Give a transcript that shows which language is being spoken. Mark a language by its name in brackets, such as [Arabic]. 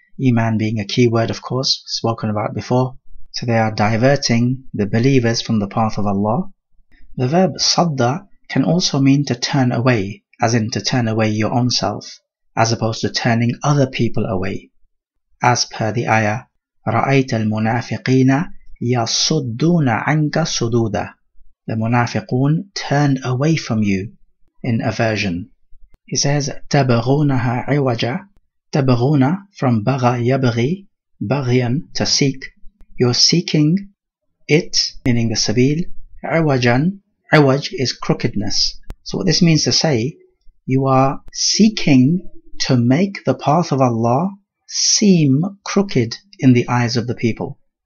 [English] Iman being a key word, of course, spoken about before. So they are diverting the believers from the path of Allah. The verb sadda can also mean to turn away, as in to turn away your own self, as opposed to turning other people away. As per the ayah, [Arabic] رَأَيْتَ الْمُنَافِقِينَ يَصُدُّونَ عَنْكَ صُدُودًا. [English] The munafiqun turn away from you in aversion. He says, [Arabic] تَبْغُونَهَا عِوَجًا. تبغون from بغى يبغي, بغيا, [English] to seek. You're seeking it, meaning the sabil. عوجا, عوج is crookedness. So what this means to say, you are seeking to make the path of Allah seem crooked in the eyes of the people.